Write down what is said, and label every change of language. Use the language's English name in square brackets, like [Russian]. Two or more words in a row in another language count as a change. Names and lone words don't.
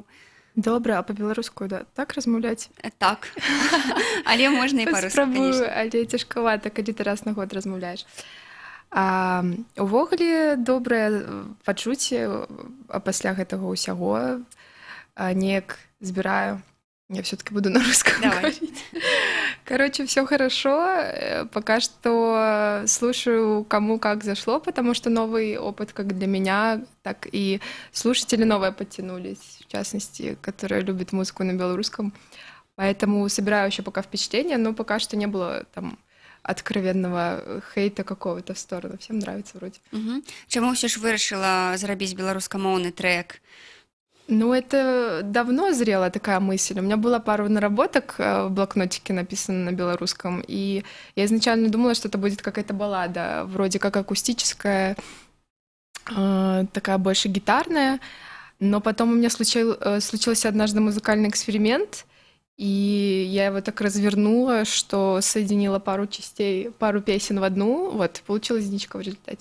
[Belarusian] Добра, а па-беларуску, да, так размаўляць? Так, але можна і па-руску, спрабую, але цяжкавата, калі ты раз на год размаўляеш. Увогуле добрае пачуцце пасля гэтага ўсяго. Неяк збіраю. [Russian] Я все-таки буду на русском говорить. Короче, все хорошо. Пока что слушаю, кому как зашло, потому что новый опыт как для меня, так и слушатели новые подтянулись, в частности, которые любят музыку на белорусском. Поэтому собираю еще пока впечатления, но пока что не было там откровенного хейта какого-то в сторону. Всем нравится вроде. [Belarusian] Чему все ж вырашила зрабіць беларускамоўны трек? [Russian] Ну, это давно зрела такая мысль. У меня была пару наработок в блокнотике, написано на белорусском, и я изначально думала, что это будет какая-то баллада, вроде как акустическая, такая больше гитарная, но потом у меня случился однажды музыкальный эксперимент, и я его так развернула, что соединила пару частей, пару песен в одну, вот, получилась «Зніжка» в результате.